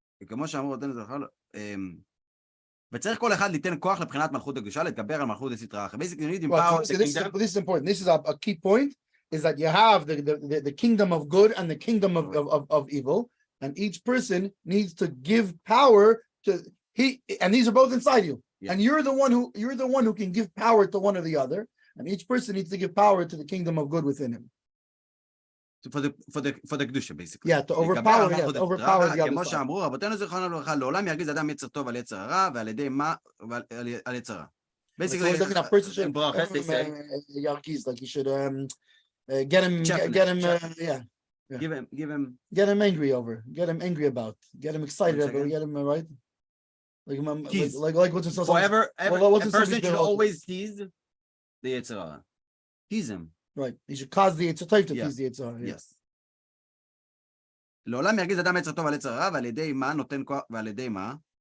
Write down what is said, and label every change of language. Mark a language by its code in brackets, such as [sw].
[he] כמו שאמרו, וצריך כל אחד ליתן כוח לבחינת מלכות הקדושה, להתגבר על מלכות הסטרה אחרת. [en] Basically, you need to empower the kingdom. This is important. This is a key point, is that you have the kingdom of good and the kingdom of evil, and each person needs to give power to and these are both inside you. Yeah. And you're the one who can give power to one or the other, and each person needs to give power to the kingdom of good within him. For the Kedusha, basically. Yeah, to overpower the other [he] כמו [en] side. [he] שאמרו, רבותינו זיכרונם לברכה, לעולם ירגיז אדם יצר טוב על יצר הרע, ועל ידי מה? על יצר רע. [en] Basically, a person should yargiz, like you should get him get him angry over, get him angry about, get him excited over, get him right. Like what's in forever, a person should always tease the yetzer hara. Tease him. Right. You should cause the yetzer tov to tease the yetzer hara. Yes. [he] לעולם ירגיז אדם יצר טוב על יצר הרע, ועל ידי מה נותן כוח, ועל ידי מה?